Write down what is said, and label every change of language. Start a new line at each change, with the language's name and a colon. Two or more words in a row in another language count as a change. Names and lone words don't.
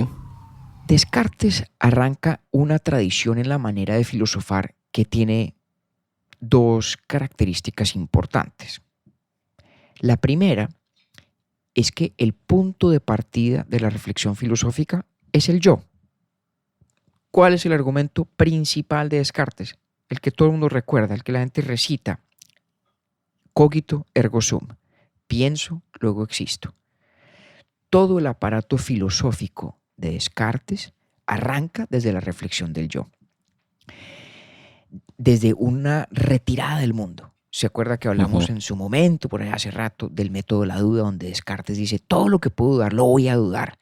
Spanish: Descartes arranca una tradición en la manera de filosofar que tiene dos características importantes. La primera es que el punto de partida de la reflexión filosófica es el yo. ¿Cuál es el argumento principal de Descartes? El que todo el mundo recuerda, el que la gente recita.
Latin: Cogito ergo sum.
Spanish: Pienso, luego existo. Todo el aparato filosófico de Descartes arranca desde la reflexión del yo. Desde una retirada del mundo. ¿Se acuerda que hablamos en su momento, por ahí hace rato, del método de la duda, donde Descartes dice, todo lo que puedo dudar, lo voy a dudar?